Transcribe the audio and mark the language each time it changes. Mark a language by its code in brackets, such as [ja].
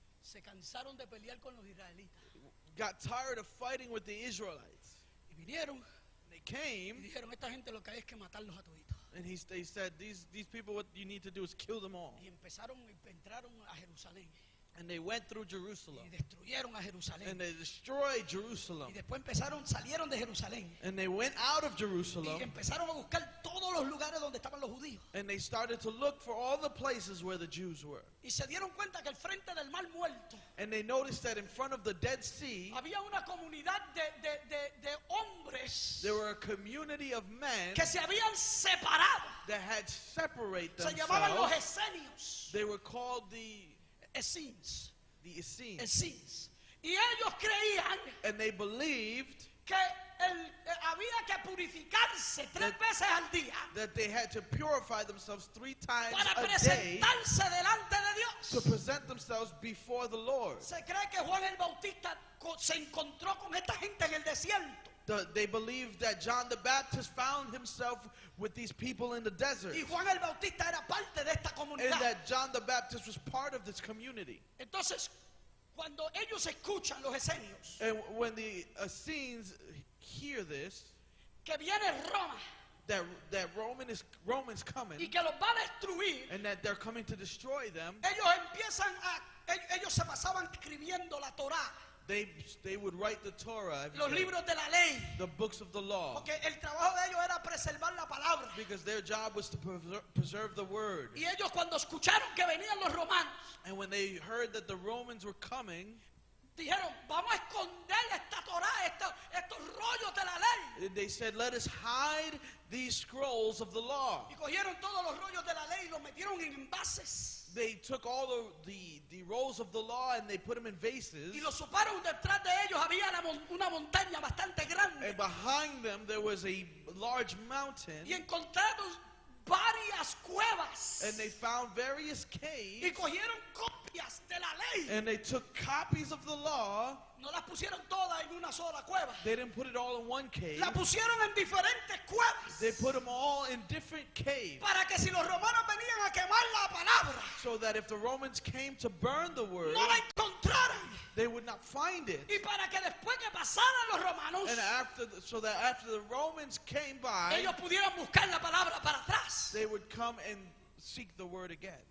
[es] se cansaron de pelear con los israelitas. [en] got tired of fighting with the Israelites. [es] Y vinieron [en] They [es] y [en] came, [es] dijeron, esta gente lo que hay es que matarlos a toditos. [en] and they said, these people, what you need to do is kill them all. [es] Y entraron a Jerusalén. [en] And they went through Jerusalem. [es] Y destruyeron a Jerusalén. [en] And they destroyed Jerusalem. [es] Y después salieron de Jerusalén. [en] And they went out of [es] Y [en] Jerusalem. [es] empezaron a buscar todos los lugares donde estaban los judíos. [en] And they started to look for all the places where the Jews were. [es] Y se dieron cuenta que al frente del Mar Muerto [en] And they noticed that in front of the Dead Sea, [es] había una comunidad de hombres [en] there were a community of men [es] que se habían separado. [en] that had separated [es] Se llamaban los [en] themselves. [es] esenios. [en] They were called the Essenes. Essenes. [es] Essenes. Y ellos creían [en] And they believed [es] que había que purificarse 3 veces al día [en] that they had to purify themselves 3 times [es] para [en] a day [es] presentarse delante de [en] to [es] Dios. [en] present themselves before the Lord. [es] Se cree que Juan el Bautista se encontró con esta gente en el desierto. [en] They believed that John the Baptist found himself with these people in the desert. [es] Y Juan el Bautista era parte de esta [en] And [es] comunidad. [en] that John the Baptist was part of this community. [es] Entonces, cuando ellos escuchan los esenios [en] And when the Essenes hear this, [es] que viene Roma [en] that Romans coming, [es] y que los va a destruir, [en] and that they're coming to destroy them, [es] ellos se pasaban escribiendo la Torá, [en] they would write the Torah, every [es] los [en] day, [es] libros de la ley, [en] the books of the law, [es] porque el trabajo de ellos era preservar la palabra. [en] because their job was to preserve the word. [es] Y ellos cuando escucharon que venían los romanos, [en] And when they heard that the Romans were coming, [es] dijeron, vamos a esconder esta Torá, estos rollos de la ley. [en] they said, let us hide these scrolls of the law. [es] Y cogieron todos los rollos de la ley y los metieron en envases. [en] They took all the rolls of the law and they put them in vases. [es] Y los soparon detrás de ellos, había una montaña bastante grande. [en] And behind them there was a large mountain. [es] Y encontraron varias cuevas. [en] And they found various [es] Y [en] caves. [es] cogieron copias de la ley. [en] And they took copies of the law. [es] No las pusieron todas en una sola cueva. [en] They didn't put it all in one cave. [es] Las pusieron en diferentes cuevas. [en] They put them all in different caves. [es] Para que si los romanos venían a quemar la palabra, [en] So that if the Romans came to burn the word, [es] no la encontraran encontraran. [en] They would not find it. [es] Y para que después que pasaran los romanos, [en] And so that after the Romans came by, [es] ellos pudieran buscar la palabra para atrás. [en] they would come and seek the word again.